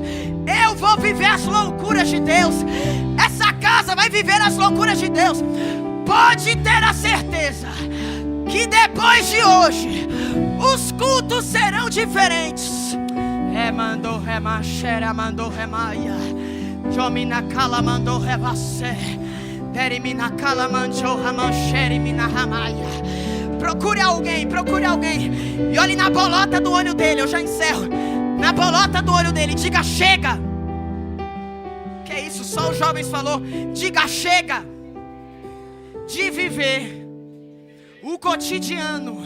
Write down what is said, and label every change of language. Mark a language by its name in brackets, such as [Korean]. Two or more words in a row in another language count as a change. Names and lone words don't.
[Portuguese] Eu vou viver as loucuras de Deus. Essa casa vai viver as loucuras de Deus. Pode ter a certeza que depois de hoje os cultos serão diferentes. Mandou remachera, mandou remaia. Jomina cala, mandou revasse. Derimina cala, manchou ramancheri, mina ramaia. Procure alguém. E olhe na bolota do olho dele, eu já encerro. Na bolota do olho dele, diga chega. Que é isso, só os jovens falou. Diga chega de viver o cotidiano.